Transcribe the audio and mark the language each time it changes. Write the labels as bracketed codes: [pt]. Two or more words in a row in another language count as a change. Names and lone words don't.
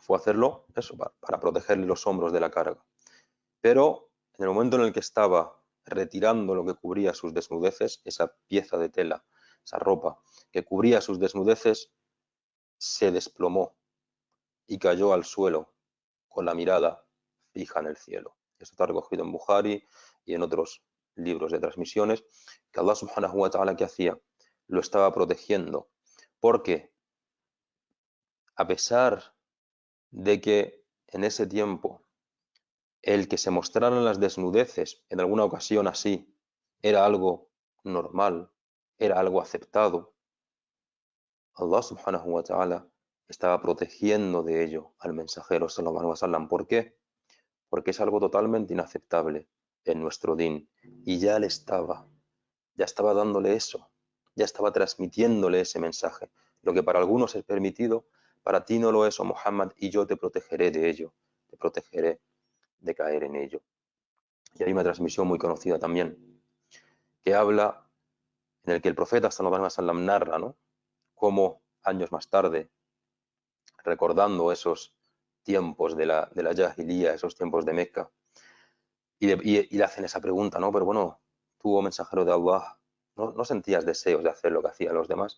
[es] fue hacerlo eso, para protegerle los hombros de la carga. Pero en el momento en el que estaba retirando lo que cubría sus desnudeces, esa pieza de tela, esa ropa que cubría sus desnudeces, se desplomó y cayó al suelo con la mirada fija en el cielo. Esto está recogido en Bukhari y en otros libros de transmisiones, que [ar] الله سبحانه وتعالى, [es] ¿qué hacía? Lo estaba protegiendo, porque a pesar de que en ese tiempo el que se mostraran las desnudeces en alguna ocasión así era algo normal, era algo aceptado, [ar] الله سبحانه وتعالى [es] estaba protegiendo de ello al mensajero [ar] صلى الله عليه وسلم. [es] ¿Por qué? Porque es algo totalmente inaceptable en nuestro din. Y ya estaba dándole eso, ya estaba transmitiéndole ese mensaje. Lo que para algunos es permitido, para ti no lo es, oh Muhammad, y yo te protegeré de ello, te protegeré de caer en ello. Y hay una transmisión muy conocida también, que habla en el que el profeta [ar] صلى الله عليه وسلم [es] narra, ¿no?, cómo años más tarde, recordando esos tiempos de la Jahilía, esos tiempos de Meca, y le hacen esa pregunta, ¿no? Pero bueno, tú, oh mensajero de Allah, ¿no sentías deseos de hacer lo que hacían los demás?